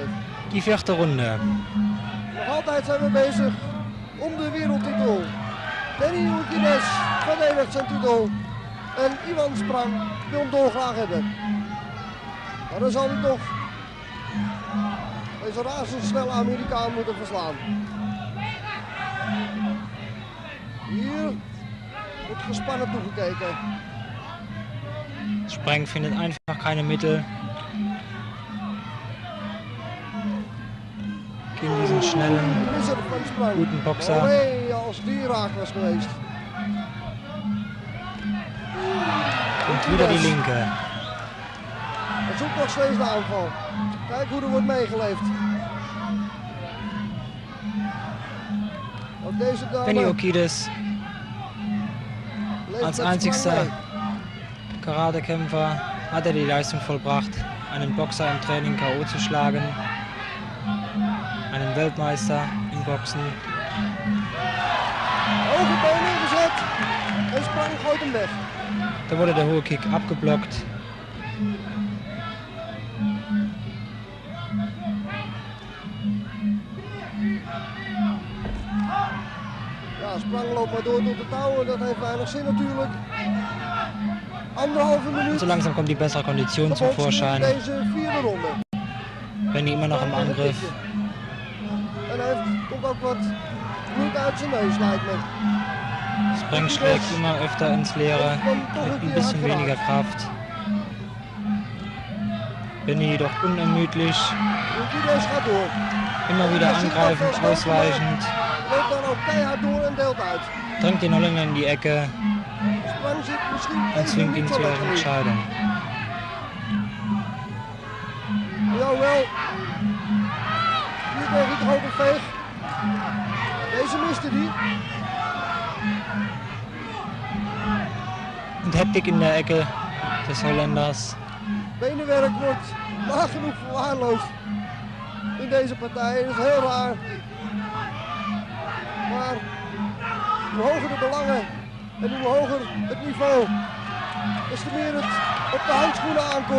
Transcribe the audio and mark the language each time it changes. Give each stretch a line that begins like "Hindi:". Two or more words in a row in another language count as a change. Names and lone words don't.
German: Die vierte Runde.
Dutch: Nog altijd zijn we bezig om de wereldtitel. Benny Urkidesa verdedigt zijn titel. En Ivan Sprang wil hem dolgraag hebben. Maar dan zal hij toch deze razendsnelle Amerikaan moeten verslaan. Hier wordt gespannen toegekeken.
German: Sprang findet einfach keine Mittel gegen diesen schnellen,
Dutch: De misser van Sprang.
German: guten Boxer.
Dutch: Oh nee, als die raak was geweest.
German: Und wieder die Linke.
Dutch: Hij zoekt nog steeds de aanval. Kijk hoe er wordt meegeleefd. Ook deze dame Benny Urkidesa leeft als met
German: einzigster Sprang Karatekämpfer hat er die Leistung vollbracht, einen Boxer im Training K.O. zu schlagen, einen Weltmeister im Boxen.
Dutch: Hoge been ingezet en Sprang gooit hem weg.
German: Da wurde der hohe Kick abgeblockt.
Dutch: Ja, Sprang loopt maar door tot de touwen, dat heeft weinig zin natuurlijk. Anderhalve Minute.
German: So langsam kommt die bessere Kondition zum Vorschein.
Dutch: Deze vierde ronde.
German: Benny immer noch im Angriff.
Dutch: En hij komt ook wat bloed uit zijn neus, lijkt me.
German: Spreng schlägt immer öfter ins Leere, mit ein bisschen weniger Kraft. Benny jedoch unermüdlich.
Dutch: Urkidesa gaat door.
German: Immer wieder angreifend, ausweichend.
Dutch: Loopt dan ook keihard door en deelt uit.
German: Drängt den Holländer in die Ecke
Dutch: Sprang zit misschien
German: und zwingt ihn zu der Entscheidung.
Dutch: Jawel. Hier tegen het hoge veeg. Deze miste die.
German: Und Hektik in der Ecke des Holländers.
Dutch: Benenwerk wordt nagenoeg verwaarloosd in deze partij. Dat is heel raar. Maar hoe hoger de belangen en hoe hoger het niveau, des te meer het op de handschoenen aankomt.